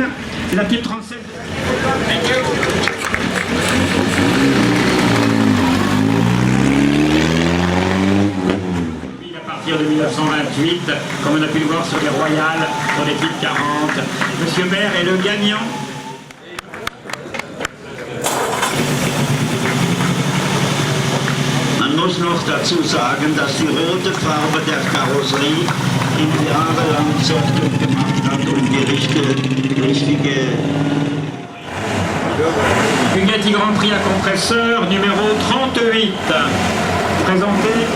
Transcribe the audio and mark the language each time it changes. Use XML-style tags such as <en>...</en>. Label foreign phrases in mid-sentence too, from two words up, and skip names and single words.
<fr>C'est la type 37. De 1928, comme on a pu le voir sur les Royales, sur les types 40. Monsieur Baird est le gagnant.</fr> <de>Man muss noch dazu sagen, dass die rote Farbe der Karosserie ihm jahrelang Sorgen gemacht hat und die richtige</de> <fr>Bugatti Grand Prix à compresseur, numéro 38. Présenté.</fr>